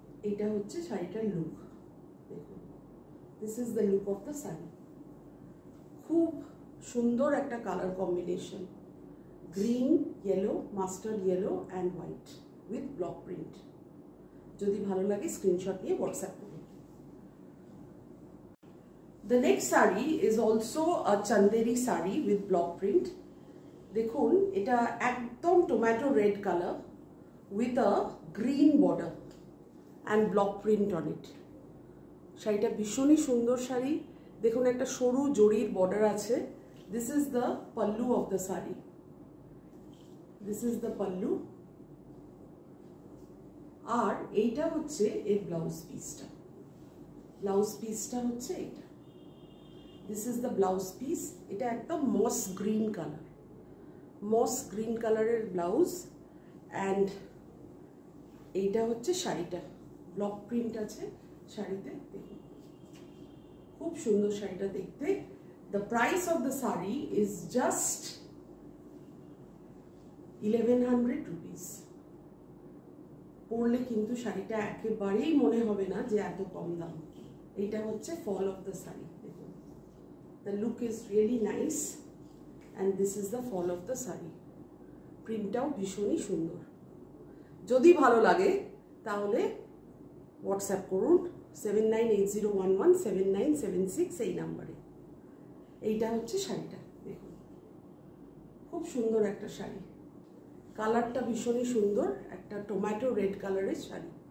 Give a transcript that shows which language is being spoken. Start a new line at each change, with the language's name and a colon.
Bangla: এটা হচ্ছে শাড়িটার লুক। দেখুন,
English: This is the look of the sari.
Bangla: খুব সুন্দর একটা colour combination, green, yellow, mustard yellow and white with block print. যদি ভালো লাগে স্ক্রিনশট নিয়ে হোয়াটসঅ্যাপ করুন।
English: The next saree is also a Chanderi saree with block print.
Bangla: দেখুন, এটা একদম
English: Tomato red colour with a green border and block print on it.
Bangla: শাড়িটা ভীষণই সুন্দর শাড়ি। দেখুন, একটা সরু জরির বর্ডার আছে।
English: This is the pallu of the saree. This is the pallu.
Bangla: আর এইটা হচ্ছে এর ব্লাউজ পিসটা। ব্লাউজ পিসটা হচ্ছে এটা।
English: This is the blouse piece.
Bangla: এটা একদম মস গ্রিন কালার, মস গ্রিন কালারের ব্লাউজ, অ্যান্ড এইটা হচ্ছে শাড়িটা। ব্লক প্রিন্ট আছে শাড়িতে। দেখুন, খুব সুন্দর শাড়িটা দেখতে।
English: The price of the saree is just 1100 rupees.
Bangla: পরলে কিন্তু শাড়িটা একেবারেই মনে হবে না যে এত কম দাম।
English: এইটা হচ্ছে fall of the sari. দেখুন, the look is really nice and this is the fall of the saree.
Bangla: প্রিন্টটাও ভীষণই সুন্দর। যদি ভালো লাগে তাহলে হোয়াটসঅ্যাপ করুন 7980117976 এই নাম্বারে। এইটা হচ্ছে শাড়িটা। দেখুন, খুব সুন্দর একটা শাড়ি। কালারটা ভীষণই সুন্দর, একটা টমেটো রেড কালারের শাড়ি।